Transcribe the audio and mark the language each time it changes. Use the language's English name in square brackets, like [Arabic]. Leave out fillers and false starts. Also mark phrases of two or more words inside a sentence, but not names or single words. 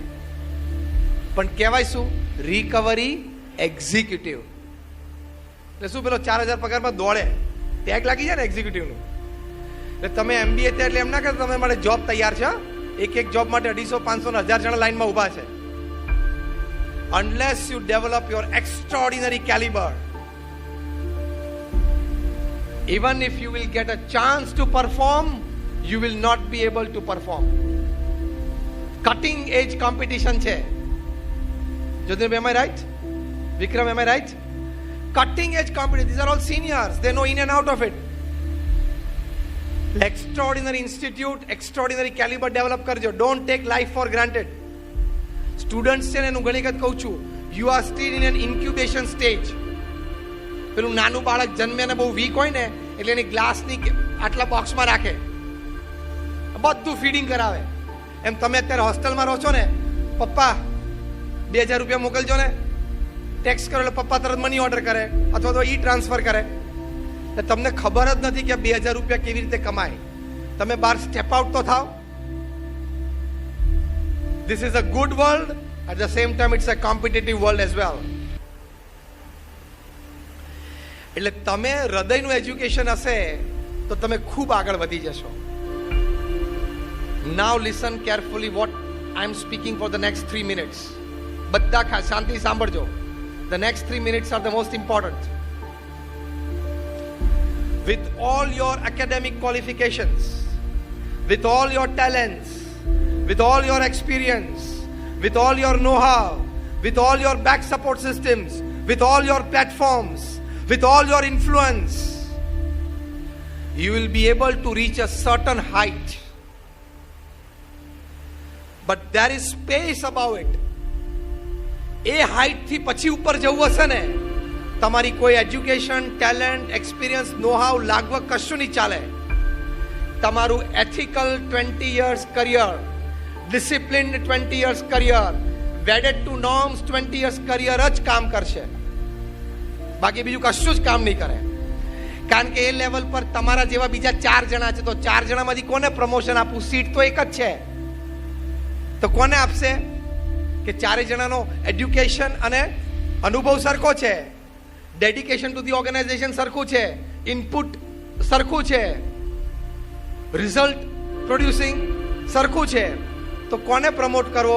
[Gujarati] પણ કહેવાય શું? [English] recovery executive. [Gujarati] એટલે શું પેલો 4,000 પગારમાં દોડે, ટેગ લાગી જાય ને એક્ઝિક્યુટિવનું. એટલે તમે MBA થયા એટલે એમ ના કરતા તમે માટે જોબ તૈયાર છે. એક જોબ માટે 250, 500 ને 1000 જણા લાઈનમાં ઉભા છે. [English] Unless you develop your extraordinary caliber, even if you will get a chance to perform, you will not be able to perform. Cutting edge competition છે. Jodhir, am I right? Vikram, am I right? cutting edge competition. These are all seniors. They know in and out of it. Extraordinary institute, extraordinary caliber develop કરજો. Don't take life for granted. [Gujarati] Students છે ને હું ઘણી વખત કહું છું, [English] you are still in an incubation stage. [Gujarati] પેલું નાનું બાળક જન્મે ને બહુ વીક હોય ને એટલે એની ગ્લાસની આટલા બોક્સમાં રાખે, બધું ફીડિંગ કરાવે. એમ તમે અત્યારે હોસ્ટેલમાં રહો છો ને, પપ્પા 2000 રૂપિયા મોકલજો ને, ટેક્સ કરો એટલે પપ્પા તરત [English] money order [Gujarati] કરે અથવા તો [English] e transfer [Gujarati] કરે. તમને ખબર જ નથી કે 2000 રૂપિયા કેવી રીતે કમાય. તમે બહાર [English] step out [Gujarati] તો થાવ. [English] This is a good world. At the same time, it's a competitive world as well. [Gujarati] એટલે તમે હૃદયનું એજ્યુકેશન હશે તો તમે ખૂબ આગળ વધી જશો. [English] Now listen carefully what I am speaking for the next 3 minutes. [Gujarati] બધા શાંતિ સાંભળજો. [English] The next 3 minutes are the most important. With all your academic qualifications, with all your talents, with all your experience, with all your know-how, with all your back support systems, with all your platforms, with all your influence, you will be able to reach a certain height. But there is space above it. [Gujarati] એ હાઈટ થી પછી ઉપર જવું હશે ને, તમારી કોઈ એજ્યુકેશન, ટેલેન્ટ, એક્સપિરિયન્સ, નો-હાઉ, લાગવગ કશું નહીં ચાલે. [English] તમારું ethical 20 years career, disciplined 20 years career, wedded to norms 20 years career [Gujarati] જ કામ કરશે. બાકી બીજું કશું જ કામ નહીં કરે. કારણ કે એ લેવલ પર તમારા જેવા બીજા 4 જણા છે, તો 4 જણામાંથી કોને પ્રમોશન આપવું? સીટ તો એક જ છે, તો કોને આપશે? કે 4 જણાનો એડ્યુકેશન અને અનુભવ સરખો છે, [English] dedication to the organization [Gujarati] સરખું છે, ઇનપુટ સરખું છે, [English] result producing [Gujarati] સરખું છે, તો કોને પ્રમોટ કરવો?